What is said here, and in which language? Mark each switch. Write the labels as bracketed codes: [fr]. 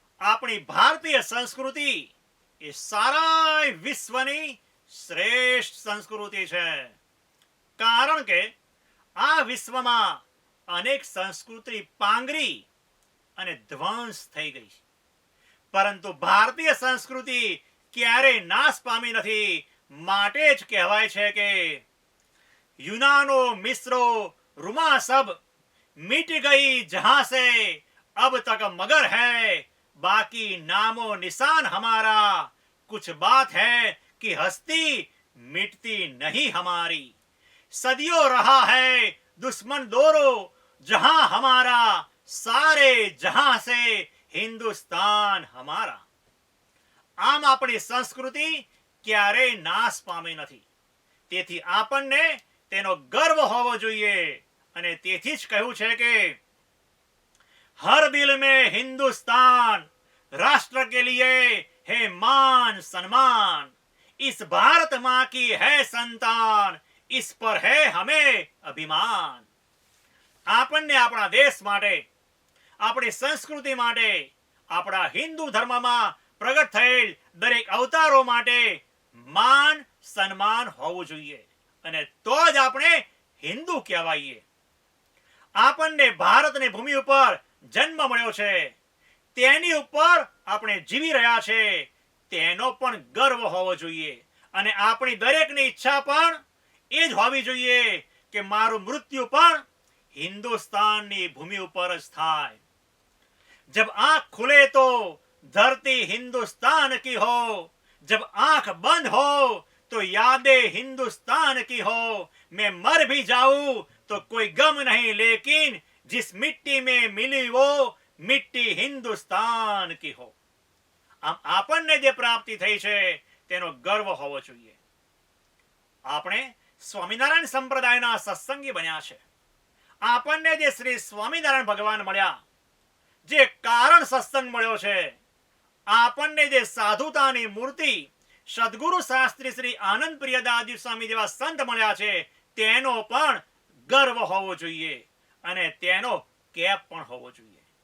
[gu] આપણી ભારતીય સંસ્કૃતિ એ સારા વિશ્વની શ્રેષ્ઠ સંસ્કૃતિ છે. કારણ કે આ વિશ્વમાં અનેક સંસ્કૃતિ પાંગરી અને ધ્વંસ થઈ ગઈ છે, પરંતુ ભારતીય સંસ્કૃતિ ક્યારેય નાશ પામી નથી. માટે જ કહેવાય છે કે [hi] यूनानो मिस्रो रुमा सब मिट गई जहां से अब तक मगर है बाकी नामो निशान हमारा कुछ बात है कि हस्ती मिटती नहीं हमारी सदियों रहा है दुश्मन दोरो जहां हमारा सारे जहां से हिंदुस्तान हमारा. [gu] આમ આપણી સંસ્કૃતિ ક્યારેય નાશ પામી નથી. તેથી આપણને તેનો ગર્વ હોવો જોઈએ. અને તેથી જ કહ્યું છે કે [hi] હર દિલ में हिंदुस्तान राष्ट्र के लिए है मान सम्मान इस भारत मां की है संतान इस पर है हमें अभिमान. [gu] આપણને આપણા દેશ માટે, આપણી સંસ્કૃતિ માટે, આપણા હિન્દુ ધર્મમાં પ્રગટ થયેલ દરેક અવતારો માટે માન સન્માન હોવું જોઈએ. અને તો જ આપણે હિન્દુ કહેવાઈએ. આપણને ભારતની ભૂમિ ઉપર જન્મ મળ્યો છે, તેની ઉપર આપણે જીવી રહ્યા છે, તેનો પણ ગર્વ હોવો જોઈએ. અને આપણી દરેકની ઈચ્છા પણ એ જ હોવી જોઈએ કે મારું મૃત્યુ પણ [hi] हिंदुस्तानी भूमि ऊपर स्थाय. जब आंख खुले तो धरती हिंदुस्तान की हो, जब आंख बंद हो तो यादें हिंदुस्तान की हो. मैं मर भी जाऊं तो कोई गम नहीं, लेकिन जिस मिट्टी में मिली वो मिट्टी हिंदुस्तान की हो. [gu] આમ આપણને જે પ્રાપ્તિ થઈ છે તેનો ગર્વ હોવો જોઈએ. આપણે સ્વામિનારાયણ સંપ્રદાયના સત્સંગી બન્યા છે. આપણને જે શ્રી સ્વામિનારાયણ ભગવાન મળ્યા, જે કારણ સત્સંગ મળ્યો છે, આપણને જે સાધુતાની મૂર્તિ સદગુરુ શાસ્ત્રી શ્રી આનંદ પ્રિયદાસજી સ્વામી જેવા સંત મળ્યા છે, તેનો પણ ગર્વ હોવો જોઈએ અને તેનો કેપ પણ હોવો જોઈએ.